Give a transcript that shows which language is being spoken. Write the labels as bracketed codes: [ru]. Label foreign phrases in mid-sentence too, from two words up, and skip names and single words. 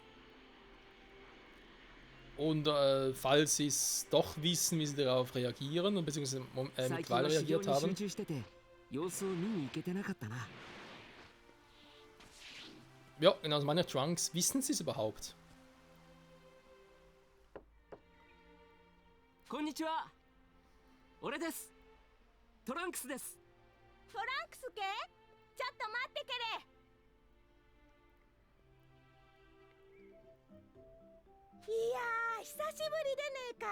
[de] Und falls sie es doch wissen, wie sie darauf reagieren und beziehungsweise mittlerweile reagiert haben. Ja, genau, also meine Trunks, wissen sie es überhaupt? [ja] Konnichiwa! 俺です。トランクスです。トランクスけ？ちょっと待ってけれ。いやー、久しぶりでねえか。